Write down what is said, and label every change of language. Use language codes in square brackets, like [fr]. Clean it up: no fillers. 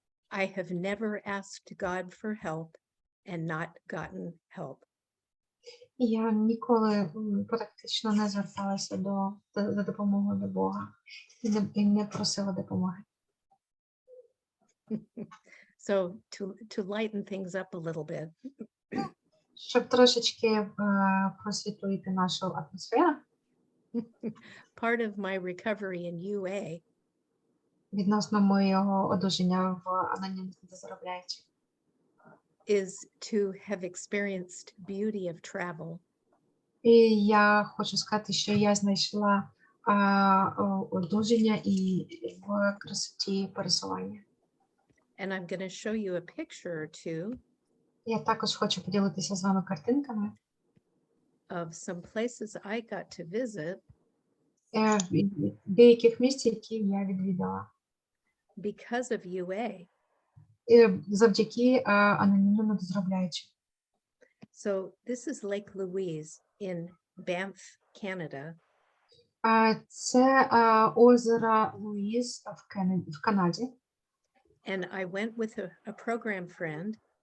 [en] I have never asked God for help and not gotten help. [uk] Я ніколи практично не зверталася за допомогою до Бога і не просила допомоги. [en] So to lighten things up a little bit, [uk] Щоб трошечки просвітлити нашу атмосферу, [en] part of my recovery in UA [uk] відносно моєго одужання в анонімних заробляючих, [en] is to have experienced beauty of travel. [uk] і я хочу сказати, що я знайшла одужання і в красоті пересування. [en] And I'm going to show you a picture or two [uk] Я також хочу поділитися з вами картинками [en] of some places I got to visit [uk] деяких місць, які я відвідала. [en] because of UA. [uk] Завдяки анонімному дозробляючим. [en] So this is Lake Louise in Banff, Canada. [uk] Це озеро Луїз в Канаді. [en] And I went with a program friend